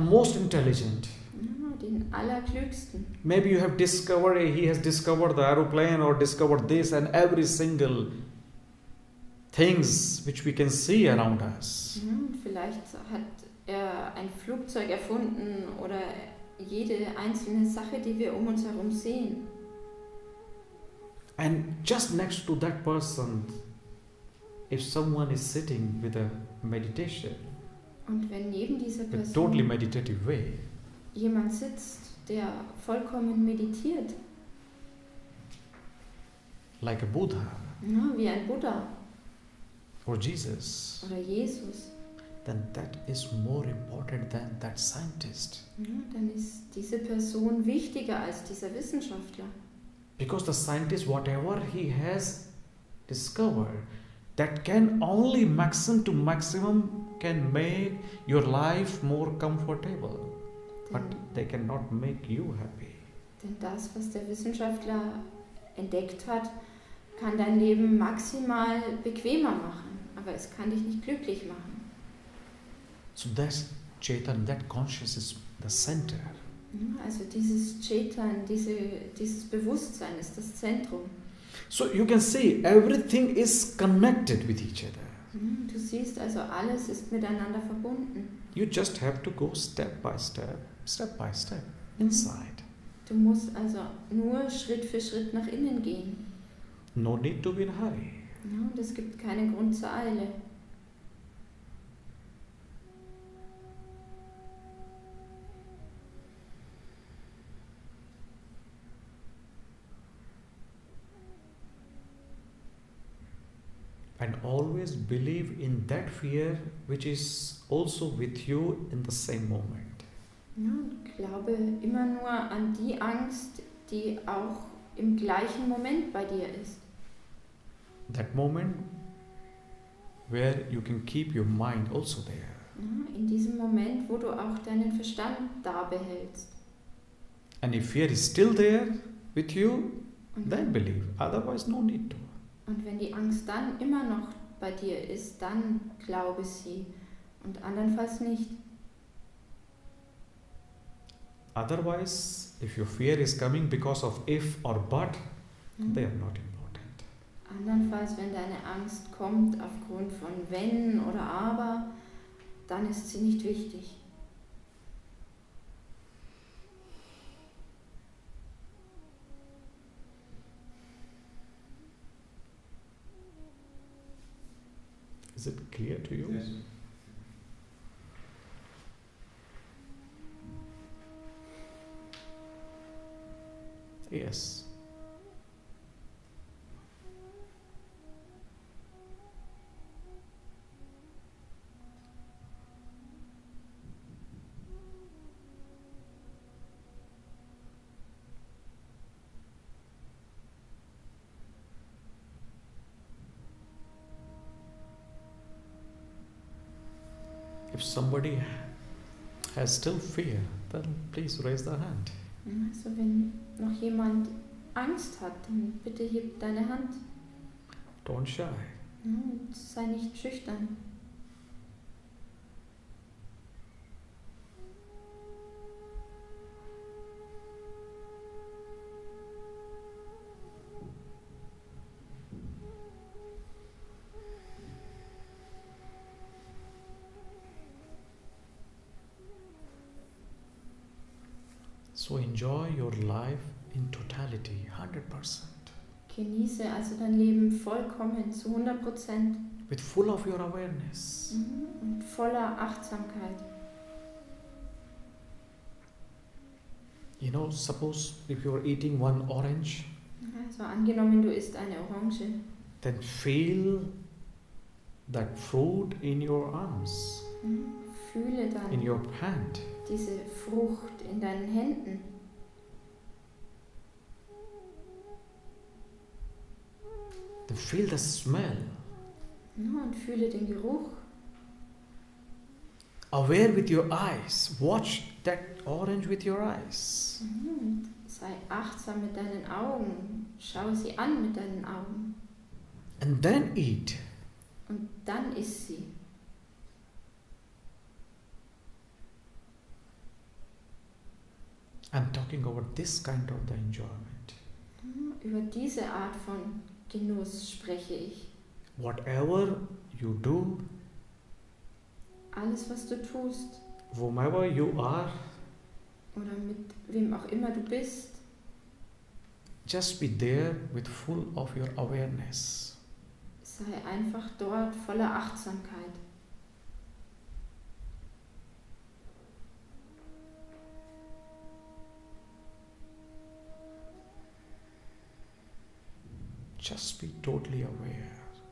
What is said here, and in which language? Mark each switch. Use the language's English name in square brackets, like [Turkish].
[English] Most intelligent. [German] den allerklügsten. [English] Maybe you have discovered, he has discovered the aeroplane or discovered this and every single things which we can see around us. [German] Und vielleicht hat er ein Flugzeug erfunden oder jede einzelne Sache, die wir um uns herum sehen. [English] And just next to that person, if someone is sitting with a meditation, [German] Und wenn neben dieser [English] a totally [German] Person [English] meditative way, [German] jemand sitzt, der vollkommen meditiert, [English] like a Buddha [German] wie ein Buddha [English] or Jesus, [German] oder Jesus, [English] then that is more important than that scientist. [German] dann ist diese Person wichtiger als dieser Wissenschaftler. [English] Because the scientist, whatever he has discovered, that can only maximum to maximum can make your life more comfortable, but they cannot make you happy. [German] Denn das, was der Wissenschaftler entdeckt hat, kann dein Leben maximal bequemer machen, aber es kann dich nicht glücklich machen. [English] So that's Chaitanya, that conscious is the center. [German] Also dieses Chaitan, dieses Bewusstsein ist das Zentrum. [English] So you can see everything is connected with each other. [German] Du siehst also, alles ist miteinander verbunden. [English] You just have to go step by step inside. [German] Du musst also nur Schritt für Schritt nach innen gehen. [English] No need to be in a hurry. [German] Und es gibt keinen Grund zur Eile. [English] And always believe in that fear which is also with you in the same moment. [German] Und glaube immer nur an die Angst, die auch im gleichen Moment bei dir ist. [English] That moment where you can keep your mind also there. [German] In diesem Moment, wo du auch deinen Verstand da behältst. [English] And if fear is still there with you, [German] Und, [English] then believe. Otherwise, no need to. [German] und wenn die Angst dann immer noch bei dir ist, dann glaube sie und andernfalls nicht. [English] Otherwise, if your fear is coming because of if or but, they are not important. [German] Andernfalls, wenn deine Angst kommt aufgrund von wenn oder aber, dann ist sie nicht wichtig. [English] Is it clear to you? Yes. Yes. If somebody has still fear, then please raise their hand. [German] Also wenn noch jemand Angst hat, dann bitte heb deine Hand. [English] Don't shy. [German] Und sei nicht schüchtern. [English] So enjoy your life in totality, 100%. [German] Genieße also dein Leben vollkommen, zu 100%. [English] With full of your awareness. [German] Und voller Achtsamkeit. [English] You know, suppose if you're eating one orange, [German] Also angenommen, du isst eine Orange, [English] then feel that fruit in your arms, [German] fühle [English] in [German] dann [English] your hand. [German] diese Frucht in deinen Händen. [English] Then feel the smell. [German] Und fühle den Geruch. [English] Aware with your eyes. Watch that orange with your eyes. [German] Und sei achtsam mit deinen Augen. Schau sie an mit deinen Augen. [English] And then eat. [German] Und dann iss sie. [English] I'm talking about this kind of the enjoyment. [German] Über diese Art von Genuss spreche ich. [English] Whatever you do, [German] Alles, was du tust, [English] whomever you are, [German] oder mit wem auch immer du bist, [English] just be there with full of your awareness. [German] sei einfach dort voller Achtsamkeit. [English] Just be totally aware.